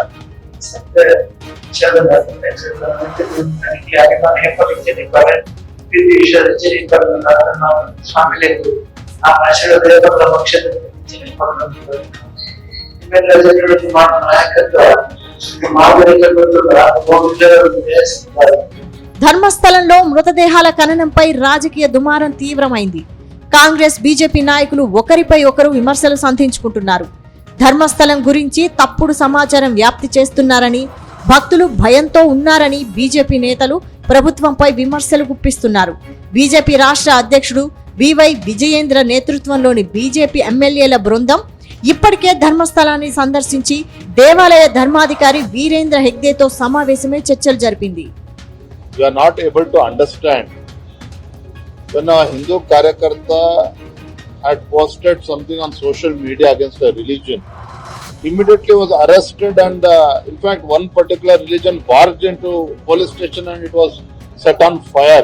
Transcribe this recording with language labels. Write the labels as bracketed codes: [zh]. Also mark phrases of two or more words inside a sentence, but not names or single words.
[kn] ಸ್ವಾಮಿಲೆ ಆ ಭಾಷೆಗಳ ನಾಯಕತ್ವ [te] ధర్మస్థలంలో మృతదేహాల ఖననంపై రాజకీయ దుమారం తీవ్రమైంది. కాంగ్రెస్ బీజేపీ నాయకులు ఒకరిపై ఒకరు విమర్శలు సంధించుకుంటున్నారు. ధర్మస్థలం గురించి తప్పుడు సమాచారం వ్యాప్తి చేస్తున్నారని, భక్తులు భయంతో ఉన్నారని బీజేపీ నేతలు ప్రభుత్వంపై విమర్శలు గుప్పిస్తున్నారు. బీజేపీ రాష్ట్ర అధ్యక్షుడు వివై విజయేంద్ర నేతృత్వంలోని బీజేపీ ఎమ్మెల్యేల బృందం ఇప్పటికే ధర్మస్థలాన్ని సందర్శించి దేవాలయ ధర్మాధికారి వీరేంద్ర హెగ్డేతో సమావేశమే చర్చలు జరిపింది. [en] You are not able to understand when a Hindu Karyakarta had posted something on social media against a religion, immediately was arrested, and in fact one particular religion barged into police station and it was set on fire.